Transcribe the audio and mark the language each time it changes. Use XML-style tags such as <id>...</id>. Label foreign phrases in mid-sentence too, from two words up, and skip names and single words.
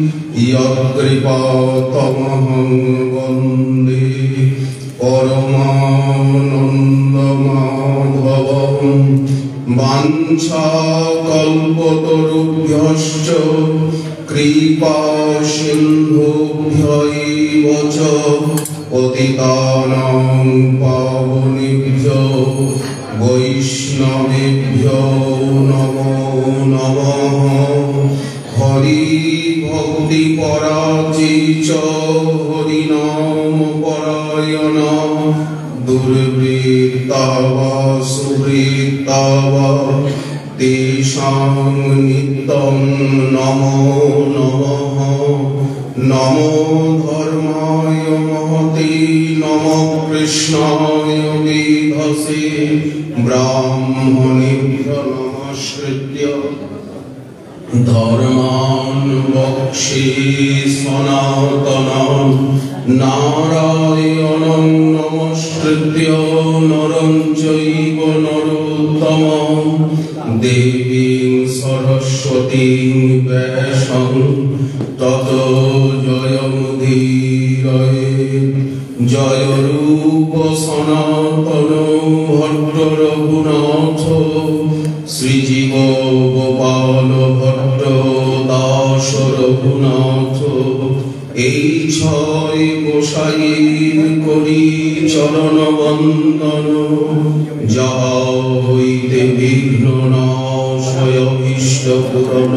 <sa>যৎকৃপাতমহং বন্দে পরমানন্দমাধবং বাঞ্ছাকল্পতরুভ্যশ্চ কৃপা সিন্ধুভ্যৈব চ পতিতানাং পাবনেভ্যো বৈষ্ণবেভ্যো নমো নমঃ। হরি ভক্তি পরাচিচ হরিনাম পরায়ণ দুর্বৃত্তা বা সুবৃত্তা বা তেষাং নিত্যং নমো নমঃ। নমো ধর্মায় মহতে নমো কৃষ্ণায় বেধসে ব্রাহ্মণেভ্যো নমস্কৃত্য ধর্মাन् বক্ষ্যে সনাতনং নারায়ণং নমস্কৃত্য নরং চৈব নরোত্তমং দেবীং সরস্বতীং ব্যাসং ততো জয়মুদীরয়ে।</sa> <bn>জয় রূপ সনাতন ভট্ট রঘুনাথ শ্রীজীব গোপাল ভট্ট দাস রঘুনাথ। এই ছয় গোসাইয়ের করি চরণ বন্দন যাহা হইতে বিঘ্ন নাশয় অভীষ্ট পূরণ।</bn>